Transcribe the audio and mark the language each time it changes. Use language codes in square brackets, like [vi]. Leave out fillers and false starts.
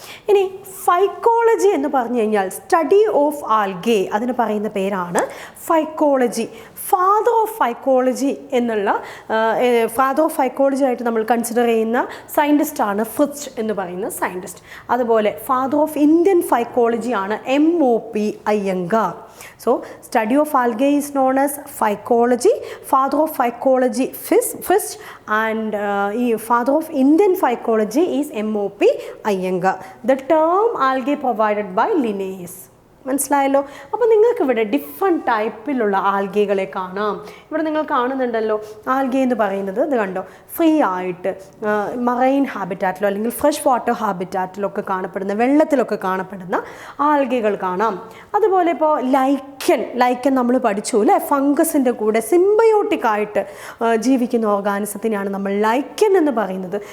[ml] ഇനി ഫൈക്കോളജി എന്ന് പറഞ്ഞു കഴിഞ്ഞാൽ [en] study of algae, [ml] അതിന് പറയുന്ന പേരാണ് ഫൈക്കോളജി. ഫാദർ ഓഫ് ഫൈക്കോളജി എന്നുള്ള ഫാദർ ഓഫ് ഫൈക്കോളജി ആയിട്ട് നമ്മൾ കൺസിഡർ ചെയ്യുന്ന സയൻറ്റിസ്റ്റാണ് ഫ്രിച്ച് എന്ന് പറയുന്ന സയൻറ്റിസ്റ്റ്. അതുപോലെ ഫാദർ ഓഫ് ഇന്ത്യൻ ഫൈക്കോളജി ആണ് MOP Iyengar. [en] So study of algae is known as phycology. Father of phycology Frisch and father of Indian phycology is MOP Iyengar. The term algae provided by Linnaeus. [ml] മനസ്സിലായല്ലോ? അപ്പോൾ നിങ്ങൾക്ക് ഇവിടെ different ടൈപ്പിലുള്ള ആൽഗകളെ കാണാം. ഇവിടെ നിങ്ങൾ കാണുന്നുണ്ടല്ലോ ആൽഗെ എന്ന് പറയുന്നത്. ഇത് കണ്ടോ, ഫ്രീ ആയിട്ട് മറൈൻ ഹാബിറ്റാറ്റിലോ അല്ലെങ്കിൽ ഫ്രഷ് വാട്ടർ ഹാബിറ്റാറ്റിലൊക്കെ കാണപ്പെടുന്ന, വെള്ളത്തിലൊക്കെ കാണപ്പെടുന്ന ആൽഗകൾ കാണാം. അതുപോലെ ഇപ്പോൾ ലൈക്കൻ നമ്മൾ പഠിച്ചു അല്ലേ? ഫംഗസിൻ്റെ കൂടെ സിംബയോട്ടിക് ആയിട്ട് ജീവിക്കുന്ന ഓർഗാനിസത്തിനെയാണ് നമ്മൾ ലൈക്കൻ എന്ന് പറയുന്നത്.